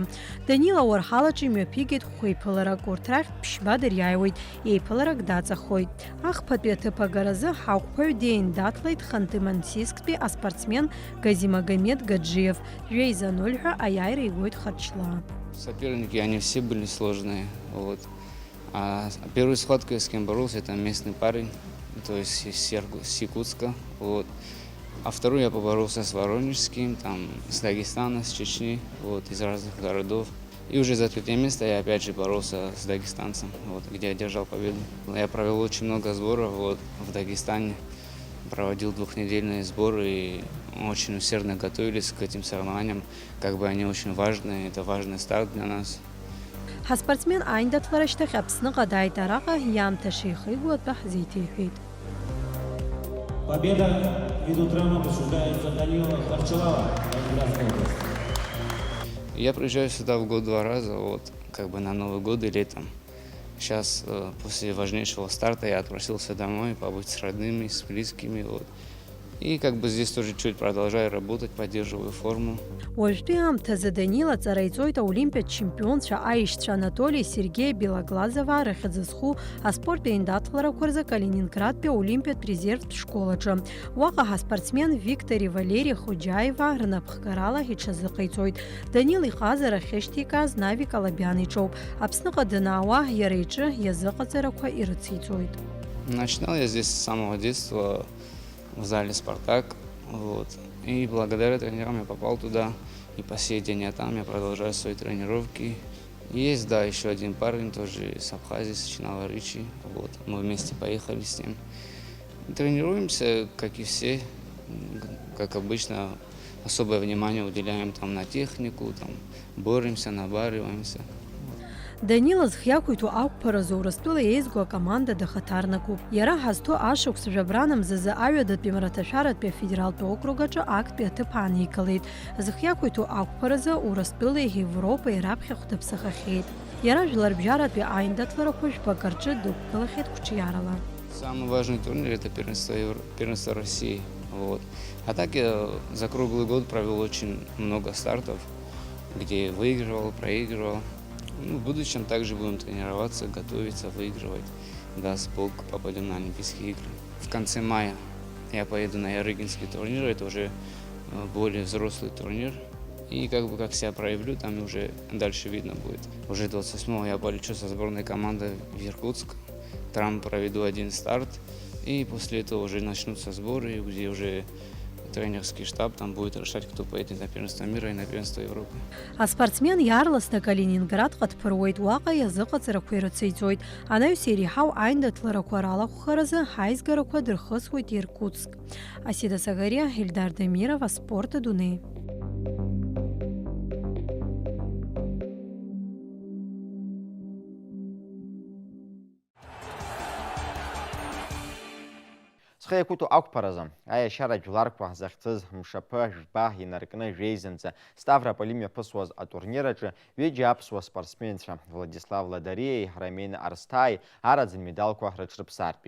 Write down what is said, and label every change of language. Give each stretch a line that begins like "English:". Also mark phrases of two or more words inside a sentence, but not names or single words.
Abkhazian: Данил ауарҳалаҿы имҩаԥигеит хәеиԥыларак, урҭ рахьтә ԥшьба дыриааиуеит, еиԥыларак даҵахоит. Ахԥатәи аҭыԥ агаразы ҳақәԥаҩ деиндаҭлеит Ханты-Мансийсктәи аспортсмен Газимагомед Гаджиев. Жәеиза 0 ҳәа аиааира игоит Харчлаа.
Russian: Соперники, они все были сложные. Вот. А первую схватку, с кем боролся, это местный парень, то есть из Якутска. Вот. А вторую я поборолся с Воронежским, там, с Дагестана, с Чечни, вот, из разных городов. И уже за третье место я опять же боролся с дагестанцем, вот, где я держал победу. Я провел очень много сборов вот, в Дагестане, проводил двухнедельные сборы и очень усердно готовились к этим соревнованиям. Как бы они очень важные, это важный старт для нас.
Abkhazian: Ҳаспортсмен аиндаҭлара шьҭахь Аԥсныҟа дааит, араҟа иаамҭа шеихиго атәы ҳзеиҭеиҳәеит.
Russian: Победа ведут раунд присуждается Данилу Харчлаа. Я приезжаю сюда в год 2 раза, вот, как бы на Новый год и летом. Сейчас, после важнейшего старта, я отпросился домой, побыть с родными, с близкими. Вот. И как бы здесь тоже чуть продолжаю работать, поддерживаю форму.
Abkhazian: Уажәтәи аамҭазы Данил аҵара иҵоит аолимпиатә чемпионцәа аишьцәа Анатолий Сергеи Белоглазова рахьӡы зху аспорттәи аиндаҭларақәа рзы Калининградтәи аолимпиатә резервтә школаҿы. Уаҟа ҳаспортсмен Виктори Валери Хоџьаева рнапхгарала иҽазыҟаиҵоит. Данил иҟазара ахьышьҭикааз Навик Алабиан иҿоуп. Аԥсныҟа данаауа иара иҿы иазыҟаҵарақәа ирыциҵоит.
Russian: Начинал я здесь с самого детства в зале «Спартак». Вот. И благодаря тренерам я попал туда. И по сей день я там, я продолжаю свои тренировки. Есть, да, еще один парень, тоже с Абхазии, с Чинава-Ричи. Вот. Мы вместе поехали с ним. Тренируемся, как и все. Как обычно, особое внимание уделяем там, на технику, там, боремся, набариваемся.
Abkhazian: Данила зхиақәиҭу ақәԥаразы Урыстәыла еизго акоманда дахаҭарнакуп. Иара ҳазҭо ашықәс жәабранамзазы аҩадатәи Мраҭашәаратәи афедералтә округ аҿы актәи аҭыԥ ааникылеит. Зыхиақәиҭу ақәԥаразы Урыстәылеи Европеи раԥхьахә даԥсахахьеит. Иара жәларбжьаратәи аиндаҭларақәа жәпак рҿы дықәгылахьеит қәҿиарала.
Russian: Самый важный турнир – это первенство России. Вот. А так я за круглый год провел очень много стартов, где выигрывал, проигрывал. В будущем также будем тренироваться, готовиться, выигрывать. Даст Бог, попадем на Олимпийские игры. В конце мая я поеду на Ярыгинский турнир, это уже более взрослый турнир. И как себя проявлю, там уже дальше видно будет. Уже 28-го я полечу со сборной команды в Иркутск. Там проведу один старт. И после этого уже начнутся сборы, где уже тренерский штаб там будет решать, кто поедет на первенство мира и на первенство Европы.
Abkhazian: Аспортсмен иаарласны Калининградҟа дԥыруеит, уаҟа иазыҟаҵарақәа ирыцеиҵоит. Анаҩс иреиҳау аиндаҭларақәа ралахәхаразы ҳаизгарақәа дырхысуеит Иркутск. Асида Сагария, Ильдар Демирова, Спорт Адунеи. Схеикуту ақәԥаразы, аиашьара жәларқәа захьӡыз мшаԥы жәба инаркны жәеизанӡа Ставрополь имҩаԥысуаз атурнир аҿы ҩыџьа аԥсуа спортсменцәа Владислав Ладариеи Рамин Арсҭаи араӡын медалқәа рыҽрыԥсартәит.